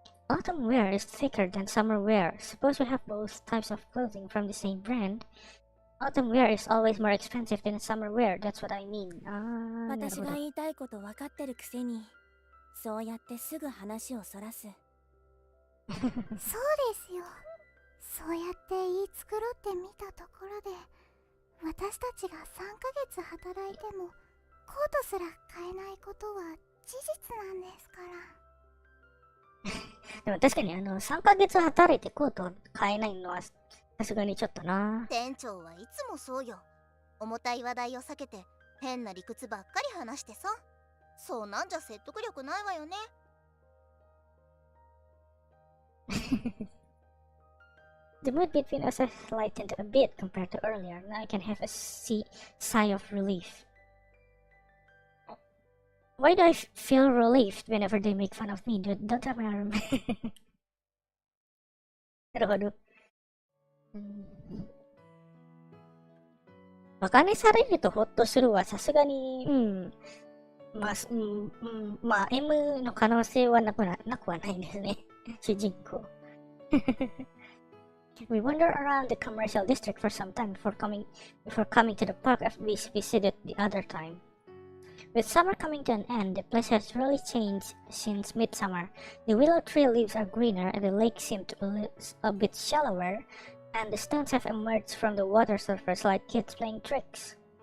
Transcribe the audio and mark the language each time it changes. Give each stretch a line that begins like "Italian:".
English: Autumn wear is thicker than summer wear. Suppose we have both types of clothing from the same brand. Autumn wear is always more expensive than summer wear. That's what I mean.
Japanese: 私が言いたいこと分かってるくせに、そうやってすぐ話をそらす。そうですよ。そうやって言い繕ってみたところで、私たちが3ヶ月働いてもコートすら買えないことは事実なんですから。でも確かに3ヶ月働いてコートを買えないのはさすがにちょっとな。店長はいつもそうよ。重たい話題を避けて変な理屈ばっかり話してさ。そうなんじゃ説得力ないわよね。
English: The mood between us has lightened a bit compared to earlier. Now I can have a sigh of relief. Why do I feel relieved whenever they make fun of me? Don't tell me I remember.
Japanese: なるほど。バカにされるとホッとするはさすがに、まあ、M の可能性はなくはないですね。主人公。
English: We wander around the commercial district for some time before coming to the park we visited the other time. With summer coming to an end, the place has really changed since midsummer. The willow tree leaves are greener and the lake seemed a bit shallower, and the stones have emerged from the water surface like kids playing tricks.